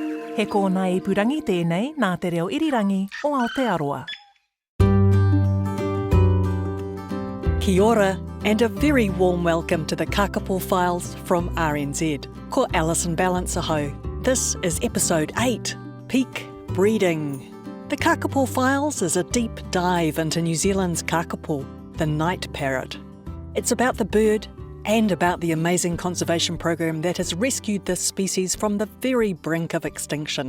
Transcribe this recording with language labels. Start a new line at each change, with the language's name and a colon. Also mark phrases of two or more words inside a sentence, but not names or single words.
Māori: He kōna ipurangi tēnei nā te reo irirangi o Aotearoa. Kia ora,
English: and a very warm welcome to the Kākāpō Files from RNZ.
Māori: Ko Alison Ballance aho.
English: This is episode 8, Peak Breeding. The Kākāpō Files is a deep dive into New Zealand's kakapo, the night parrot. It's about the bird and about the amazing conservation program that has rescued this species from the very brink of extinction.